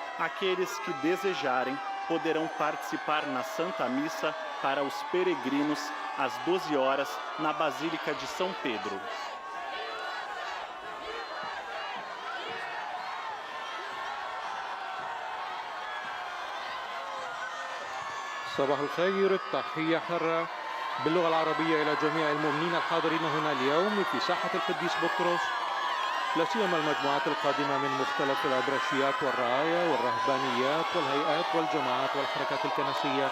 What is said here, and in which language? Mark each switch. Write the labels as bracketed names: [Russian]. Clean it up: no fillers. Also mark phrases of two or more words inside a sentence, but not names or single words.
[Portuguese] Aqueles que desejarem poderão participar na Santa Missa para os peregrinos às 12 horas na Basílica de São Pedro. [Arabic] صباح الخير، التحية حارة باللغة العربية إلى جميع المؤمنين الحاضرين هنا اليوم في ساحة القديس بطرس، لا سيما المجموعات القادمة من مختلف الأبرشيات والرعايا والرهبانيات والهيئات والجماعات والحركات الكنسية.